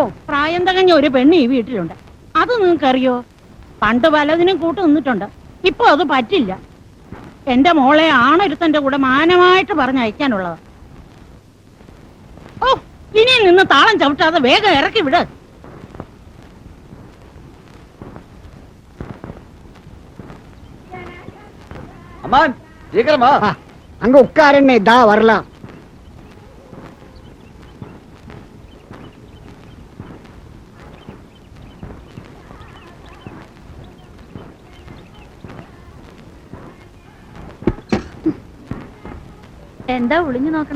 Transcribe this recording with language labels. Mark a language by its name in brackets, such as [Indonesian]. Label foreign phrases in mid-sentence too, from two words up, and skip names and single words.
[Malayalam] പ്രായം തികഞ്ഞ ഒരു പെണ്ണ് ഈ വീട്ടിലുണ്ട്. അത് നിങ്ങൾക്കറിയോ? പണ്ട് പലതിനും കൂട്ട് നിന്നിട്ടുണ്ട്. ഇപ്പൊ അത് പറ്റില്ല. എന്റെ മോളെ ആണൊരുത്തന്റെ കൂടെ മാനമായിട്ട് പറഞ്ഞയക്കാനുള്ളതാ. ഓ, ഇനി നിന്ന് താളം ചവിട്ടാതെ വേഗം ഇറക്കി വിട്. [Tamil] அம்மான் சீக்கிரமா அங்க உட்காருன்னு தா வரலாம். [Malayalam] എന്താ ഒളിഞ്ഞു നോക്കണേ?